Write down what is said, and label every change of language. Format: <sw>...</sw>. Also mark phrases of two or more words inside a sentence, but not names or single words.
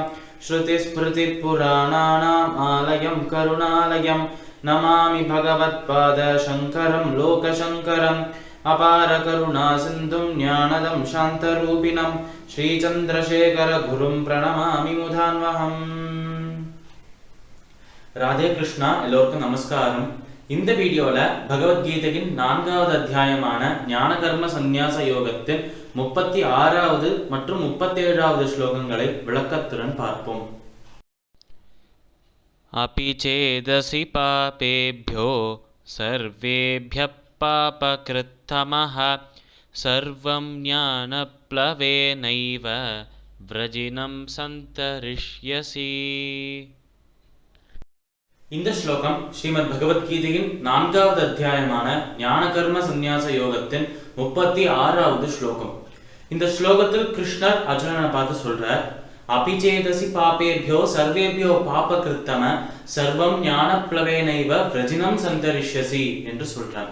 <sa>श्रुतिस्मृतिपुराणानाम् आलयं करुणालयं नमामि भगवत्पादशङ्करं लोकशङ्करम्। अपारकरुणासिन्धुं ज्ञानदं शान्तरूपिणं श्रीचन्द्रशेखरगुरुं प्रणमामि मुधान्वहम्।</sa> <ta>ராதே கிருஷ்ணா, எல்லோருக்கும் நமஸ்காரம். இந்த வீடியோல பகவத்கீதையின் 4வது அத்தியாயமான ஞான கர்ம சந்நியாச யோகத்தின் 36வது மற்றும் 37வது ஸ்லோகங்களை விளக்கத்துடன் பார்ப்போம்.</ta> <sa>अपि चेदसि पापेभ्यो सर्वेभ्यः पापकृत्तमः सर्वं ज्ञानप्लवेनैव व्रजिनं सन्तरिष्यसि.</sa> <ta>இந்த ஸ்லோகம் ஸ்ரீமத் பகவத்கீதையின் 4வது அத்தியாயமான ஞான கர்ம சந்நியாச யோகத்தின் 36வது ஸ்லோகம். இந்த ஸ்லோகத்தில் கிருஷ்ணர் அர்ஜுனனை பார்த்து சொல்றார்,</ta> <sa>अपि चेदसि पापेभ्यो सर्वेभ्यः पापकृत्तमः सर्वं ज्ञानप्लवेनैव वृजिनं सन्तरिष्यसि</sa> <ta>என்று சொல்றார்.</ta>